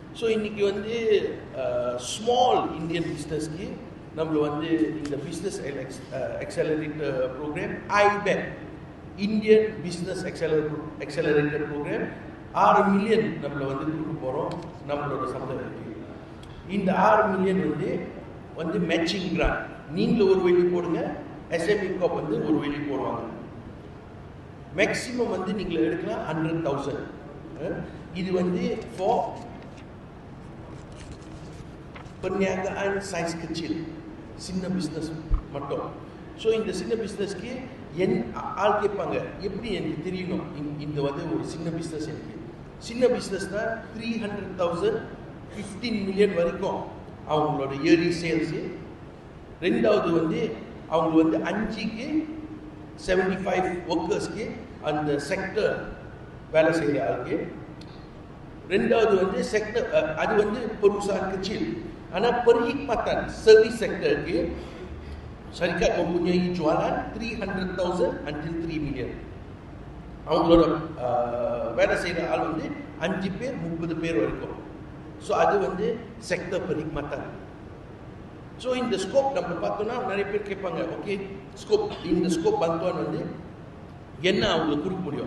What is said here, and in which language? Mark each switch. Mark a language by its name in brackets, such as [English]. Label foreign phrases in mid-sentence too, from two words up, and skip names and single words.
[Tamil] ஸோ இன்றைக்கி வந்து [English] small Indian business [Tamil] நம்மள வந்து இந்த [English] business accelerator program iBAP Indian business accelerator program [Tamil] 6 மில்லியன் நம்மளை வந்து கொடுக்க போகிறோம் நம்மளோட சமுதாயத்துக்கு. இந்த 6 மில்லியன் வந்து [English] matching grant. [Tamil] நீங்களும் ஒரு வெளி போடுங்க, எஸ்எம்இ காப் வந்து ஒரு வெளி போடுவாங்க. மேக்ஸிமம் வந்து நீங்கள் எடுக்கலாம் 100,000. இது வந்து [Malay] ஃபார் perniagaan saiz kecil, [Tamil] சின்ன பிஸ்னஸ் மட்டும். ஸோ இந்த சின்ன பிஸ்னஸ்க்கு ஆள் கேட்பாங்க, எப்படி எனக்கு தெரியணும் இந்த வந்து ஒரு சின்ன பிஸ்னஸ்? எனக்கு சின்ன பிஸ்னஸ்னால் 300,000 15 மில்லியன் வரைக்கும் அவங்களோட [English] yearly sales. [Tamil] ரெண்டாவது வந்து அவங்க வந்து 5க்கு 75 ஒர்க்கர்ஸ்க்கு அந்த செக்டர் வேலை செய்கிற ஆளுக்கு. ரெண்டாவது வந்து செக்டர் அது வந்து [Malay] perusahaan kecil. ஆனால் perkhidmatan service sektorக்கு syarikat mempunyai jualan 300,000 until 3 million. [Tamil] அவங்களோட வேலை செய்கிற ஆள் வந்து 5 பேர் 30 பேர் வரைக்கும். ஸோ அது வந்து செக்டர் perkhidmatan. ஸோ இந்த ஸ்கோப் நம்ம பார்த்தோன்னா நிறைய பேர் கேட்பாங்க, [English] okay scope, [Tamil] இந்த ஸ்கோப் bantuan வந்து என்ன அவங்களுக்கு கொடுக்க முடியும்?